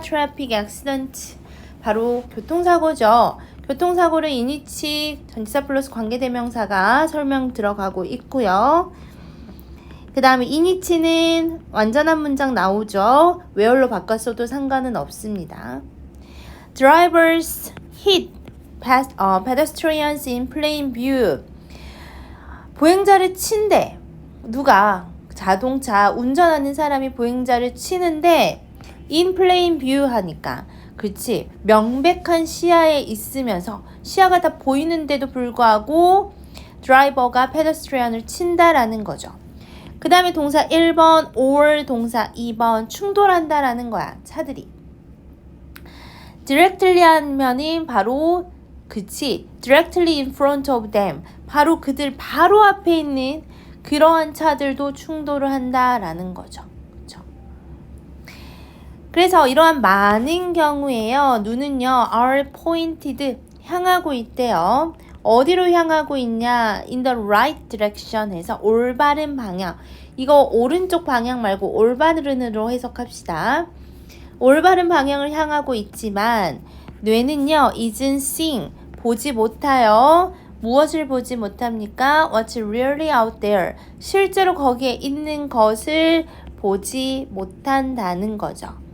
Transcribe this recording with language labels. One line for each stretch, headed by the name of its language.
English: traffic accident.
Korean: 바로 교통사고죠. 교통사고를 인이치 전치사 플러스 관계대명사가 설명 들어가고 있고요. 그 다음에 인이치는 완전한 문장 나오죠. where로 바꿨어도 상관은 없습니다.
English: Drivers hit pedestrians in plain view.
Korean: 보행자를 친대. 누가? 자동차 운전하는 사람이 보행자를 치는데
English: in plain view
Korean: 하니까 그렇지. 명백한 시야에 있으면서 시야가 다 보이는데도 불구하고 드라이버가 페데스트리안을 친다라는 거죠. 그 다음에 동사 1번 or 동사 2번 충돌한다라는 거야. 차들이. directly 하면은 바로 그치.
English: directly in front of them.
Korean: 바로 그들 바로 앞에 있는 그러한 차들도 충돌을 한다라는 거죠. 그렇죠? 그래서 이러한 많은 경우에요. 눈은요
English: are pointed
Korean: 향하고 있대요. 어디로 향하고 있냐?
English: In the right direction
Korean: 해서 올바른 방향. 이거 오른쪽 방향 말고 올바른으로 해석합시다. 올바른 방향을 향하고 있지만 뇌는요,
English: isn't seeing,
Korean: 보지 못하여. 무엇을 보지 못합니까?
English: What's really out there.
Korean: 실제로 거기에 있는 것을 보지 못한다는 거죠.